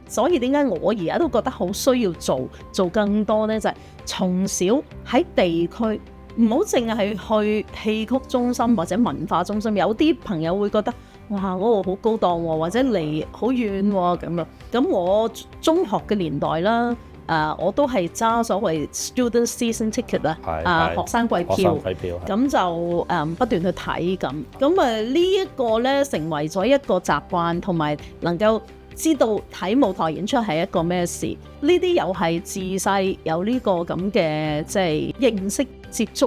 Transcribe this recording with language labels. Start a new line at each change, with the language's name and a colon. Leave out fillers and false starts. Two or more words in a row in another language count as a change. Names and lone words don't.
Cantonese: 所以點解我而家都覺得好需要做更多呢？就係從小喺地區唔好淨係去戲曲中心或者文化中心，有啲朋友會覺得哇嗰個好高檔喎，或者離好遠喎咁啊。咁我中學嘅年代啦，我都係揸所謂
English: student season ticket
Cantonese: 學生季票，咁就不斷去睇咁。呢一個咧成為咗一個習慣，同埋能夠知道睇舞台演出係一個咩事。呢啲又係自細有呢個咁嘅即係認識接觸。